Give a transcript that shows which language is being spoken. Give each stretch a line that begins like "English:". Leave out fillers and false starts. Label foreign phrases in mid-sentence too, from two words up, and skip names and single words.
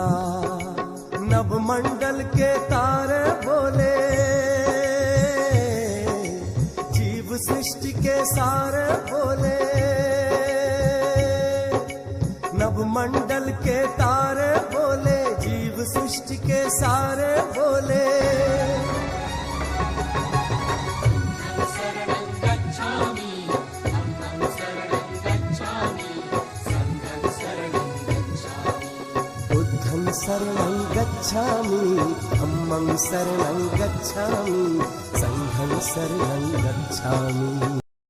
Hindi: नभमंडल के तारे बोले, जीव सृष्टि के सारे बोले। नभमंडल के तारे बोले, जीव सृष्टि के सारे बोले।
Pali: बुद्धं शरणं गच्छामि, धम्मं शरणं गच्छामि, संघं शरणं गच्छामि।